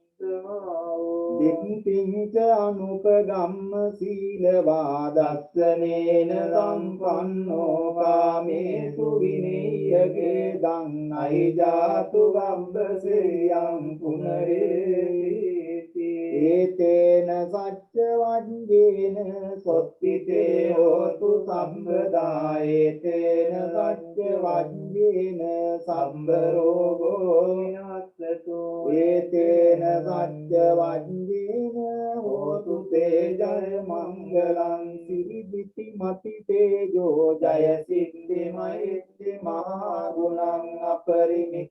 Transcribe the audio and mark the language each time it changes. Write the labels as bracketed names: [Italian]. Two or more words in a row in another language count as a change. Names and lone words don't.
[Pali] දික්ඛින්ච අනුපගම්ම සීලවා දස්සනේන සම්පන්නෝ කාමේසු විනේයගේ දං අයිජාතු ගම්බසෙයං පුනරේති ඒතේන සච්ච වජ්ජේන සොත්තිතේ හෝතු සම්පදා ඒතේන සච්ච වජ්ජේන සම්බ රෝගෝ විනාශතු ඒතේන සච්ච වජ්ජේන හෝතු තේ ජය මංගලං සිරිදිති මති තේජෝ ජය සිද්ධි මෛත්‍රි මහා ගුණං අපරිමිත